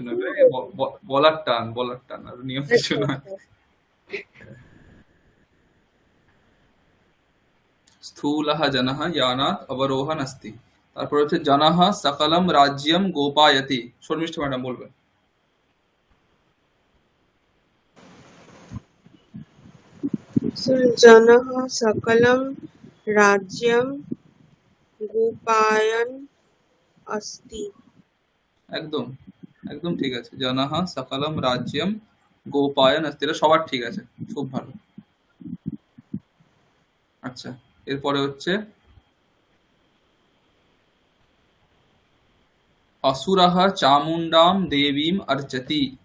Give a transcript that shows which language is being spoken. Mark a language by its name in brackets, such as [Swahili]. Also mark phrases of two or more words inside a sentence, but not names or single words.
[Bangla] কিছু নয়, বলার টান, আর নিয়ম কিছু আচ্ছা নয়। আচ্ছা। [Sanskrit] স্থূলঃ জনঃ ইয়ানাৎ অবরোহণ अस्ति। [Bangla] তারপর হচ্ছে [Sanskrit] জনঃ সকলম রাজ্যম গোপায়তি। [Bangla] শর্মিষ্ঠা ম্যাডাম বলবেন। [Sanskrit] जनः सकलं राज्यं गोपायन् अस्ति। [Bangla] একদম একদম ঠিক আছে। [Sanskrit] জনঃ সকলম রাজ্যম গোপায়ন अस्ति, [Bangla] এটা সবার ঠিক আছে, খুব ভালো। আচ্ছা, এরপরে হচ্ছে [Sanskrit] অসুরঃ চামুণ্ডাম দেবীম অর্চতি।